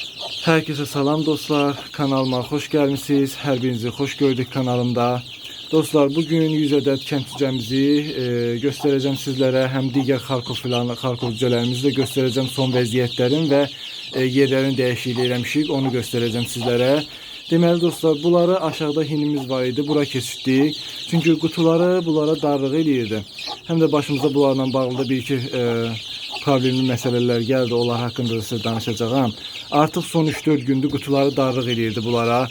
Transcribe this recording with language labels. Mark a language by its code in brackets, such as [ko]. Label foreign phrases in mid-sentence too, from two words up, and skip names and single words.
[tr] Herkese salam dostlar, kanalıma hoş gelmişsiniz. Her birinizi hoş gördük kanalımda. Dostlar, bugün 100 adet kent cücemizi göstereceğim sizlere. Hem diğer Xarkov cücelerimizi de göstereceğim. Son vəziyyətlərin ve yerlerin değişikliği eləmişik, onu göstereceğim sizlere. [az] Deməli dostlar, bunları aşağıda hinimiz var idi. Bura keçirdik. Çünkü kutuları bunlara darlıq eləyirdi. Hem de başımıza bunlarla bağlı da bir iki problemli məsələlər gəldi. Onlar haqqında da sizə danışacağım. Artıq son 3-4 gündür qutuları darlıq eləyirdi bunlara.